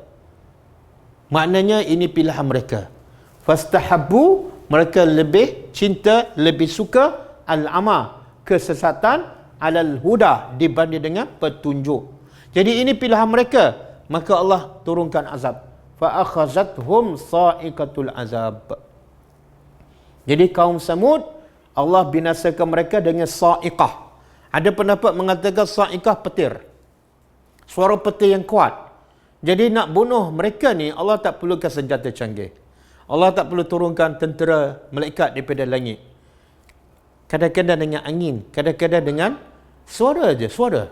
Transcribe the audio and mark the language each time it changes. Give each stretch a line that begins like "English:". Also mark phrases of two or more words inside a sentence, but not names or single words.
Malay: Maknanya ini pilihan mereka. Fastahabbu, mereka lebih cinta, lebih suka al-ama, kesesatan,
Arabic: alal huda,
Malay: dibanding dengan petunjuk. Jadi ini pilihan mereka. Maka Allah turunkan azab.
Arabic: Fa akhazathum sa'iqatul azab.
Malay: Jadi kaum Samud, Allah binasakan mereka dengan sa'iqah. Ada pendapat mengatakan sa'iqah petir. Suara petir yang kuat. Jadi nak bunuh mereka ni, Allah tak perlukan senjata canggih. Allah tak perlu turunkan tentera malaikat daripada langit. Kadang-kadang dengan angin, kadang-kadang dengan suara je, suara.